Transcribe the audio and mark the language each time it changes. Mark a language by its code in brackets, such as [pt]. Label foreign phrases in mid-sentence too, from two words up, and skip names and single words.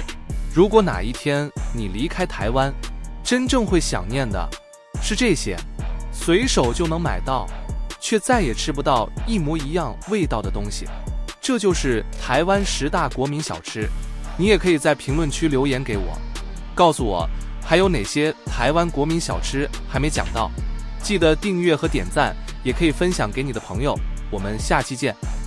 [zh] 如果哪一天你離開台灣，真正會想念的是這些，隨手就能買到， 卻再也吃不到一模一樣味道的東西。這就是台灣10大國民小吃。你也可以在評論區留言給我，告訴我還有哪些台灣國民小吃還沒講到。記得訂閱和點讚，也可以分享給你的朋友。我們下期見。